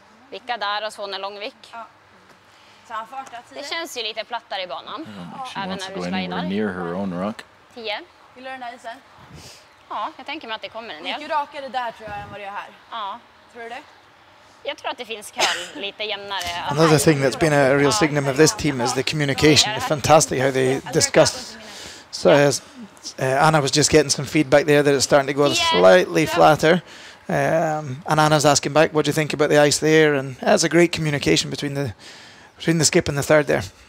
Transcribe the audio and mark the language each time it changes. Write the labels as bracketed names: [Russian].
[Swedish] Vicka där och så en lång vick. Det känns ju lite plattare i banan. [English] She wants to go anywhere near her own rock. 10. [Swedish] Vill du den där isen? Ja, jag tänker mig att det kommer en del. Gick ju rakare där tror jag än vad det gör här. Ja. Tror du det? Jag tror att det finns curl lite jämnare. [English] Another thing that's been a real signum of this team is the communication. It's fantastic how they discuss. So Anna was just getting some feedback there that it's starting to go slightly flatter. And Anna's asking back, what do you think about the ice there? And that's a great communication between the skip and the third there.